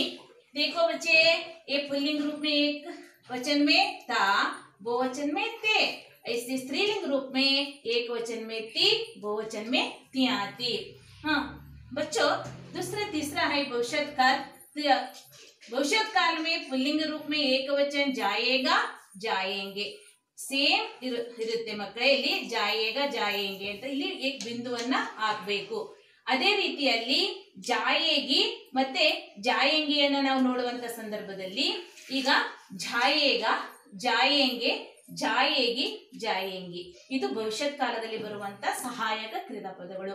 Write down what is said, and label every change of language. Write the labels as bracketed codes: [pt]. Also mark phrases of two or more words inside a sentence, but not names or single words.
[hi] देखो बच्चे, ये पुल्लिंग रूप में एक वचन में था, बहुवचन में ते. ऐसे स्त्रीलिंग रूप में एक वचन में ती, बहुवचन में ती आती. हाँ बच्चों, दूसरा तीसरा है भविष्य काल. भविष्य काल में पुल्लिंग रूप में एक वचन जाएगा जाएंगे. [kn] ಸೇಮ್ ಇರುತ್ತೆ ಮಕ್ಕಳೇ. ಇಲ್ಲಿ [hi] जाएगा जाएंगे [kn] ಅಂತ ಇಲ್ಲಿ ಏಕ್ ಬಿಂದುವನ್ನ ಹಾಕಬೇಕು. ಅದೇ ರೀತಿಯಲ್ಲಿ ಜಾಯೇಗಿ ಮತ್ತೆ ಜಾಯೇಂಗಿಯನ್ನ ನಾವು ನೋಡುವಂತ ಸಂದರ್ಭದಲ್ಲಿ ಈಗ [hi] जाएगा जाएंगे जाएगी जाएंगी [kn] ಇದು ಭವಿಷ್ಯತ್ ಕಾಲದಲ್ಲಿ ಬರುವಂತ ಸಹಾಯಕ ಕ್ರಿಯಾಪದಗಳು.